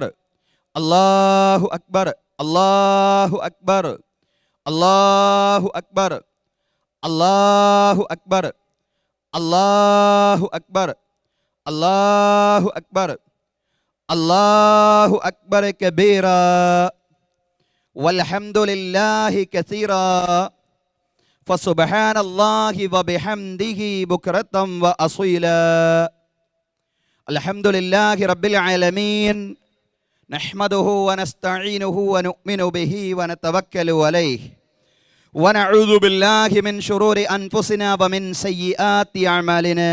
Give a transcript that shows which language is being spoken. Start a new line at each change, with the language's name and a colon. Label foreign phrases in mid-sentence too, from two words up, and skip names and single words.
Arabic: الله أكبر الله أكبر الله أكبر الله أكبر الله أكبر الله أكبر الله أكبر كبيرا والحمد لله كثيرا فسبحان الله وبحمده بكرة وأصيلا. الحمد لله رب العالمين نحمده ونستعينه ونؤمن به ونتوكل عليه ونعوذ بالله من شرور أنفسنا ومن سيئات أعمالنا.